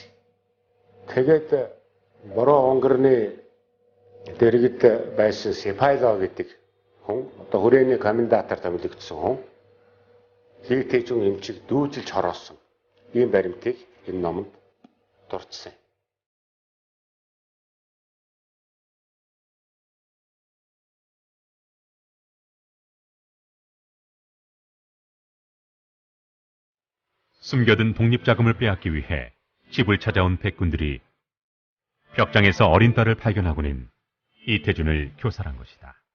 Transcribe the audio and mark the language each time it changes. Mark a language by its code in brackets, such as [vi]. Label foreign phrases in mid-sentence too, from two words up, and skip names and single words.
[mn] Тэгээд бороо онгорны дэргэд байсан Сипайло гэдэг хүн одоо хүрээний комендатор томилогдсон хүн Литэжүн эмчийг дүүжилж хороосон ийм баримтыг энэ номонд дурдсан. [ko] 숨겨둔 독립자금을 빼앗기 위해 집을 찾아온 백군들이 벽장에서 어린 딸을 발견하고는 이태준을 교살한 것이다.